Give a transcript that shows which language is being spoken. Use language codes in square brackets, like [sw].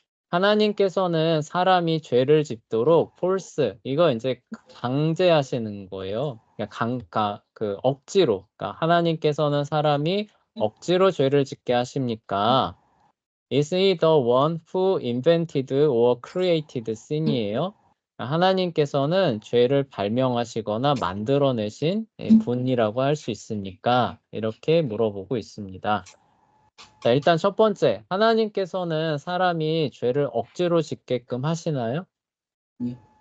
[ko] 하나님께서는 사람이 죄를 짓도록 force 이거 이제 강제하시는 거예요. 그러니까 억지로. 그러니까 하나님께서는 사람이 억지로 죄를 짓게 하십니까? [en] Is he the one who invented or created sin이에요? [ko] 하나님께서는 죄를 발명하시거나 만들어내신 분이라고 할 수 있습니까? 이렇게 물어보고 있습니다. 자, 일단 첫 번째, 하나님께서는 사람이 죄를 억지로 짓게끔 하시나요? 네.